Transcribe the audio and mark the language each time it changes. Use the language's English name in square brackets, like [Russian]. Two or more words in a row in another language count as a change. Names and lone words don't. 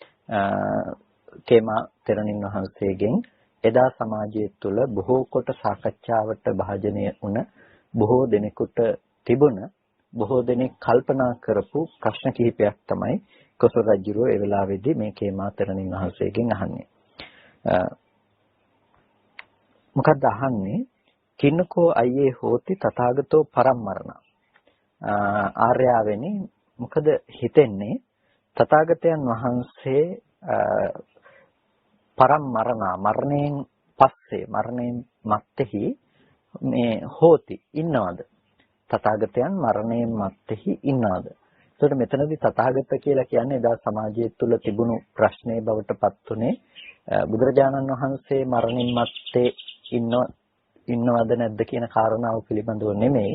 [Sinhala] කේමා තෙරණින් වහන්සේගෙන් එදා සමාජය තුළ බොහෝ කොට සාකච්ඡාවට භාජනය වුණ බොහෝ දෙනෙකුට තිබුණ බොහෝ දෙනෙක් කල්පනා කරපු ප්‍රශ්න කිහිපයක් තමයි කොසල් රජුරෝ ඒ වෙලාවේදී මේ කේමා තෙරණින් වහන්සේගෙන් අහන්නේ. මොකක්ද අහන්නේ? [Pali] කින්නකෝ අයියේ හෝති තථාගතෝ පරම්මරණ. [Sinhala] ආර්යාවෙනි මොකද හිතෙන්නේ තථාගතයන් වහන්සේ පරම්මරණ මරණයෙන් පස්සේ මරණයෙන් මත්තේහි මේ හෝති ඉන්නවද? තථාගතයන් මරණයෙන් මත්තේහි ඉන්නවද? එතකොට මෙතනදී තථාගත කියලා කියන්නේ එදා සමාජය තුළ තිබුණු ප්‍රශ්නේ බවට පත් උනේ බුදුරජාණන් වහන්සේ මරණින් මත්තේ ඉන්නවද නැද්ද කියන කාරණාව පිළිබඳව නෙමෙයි.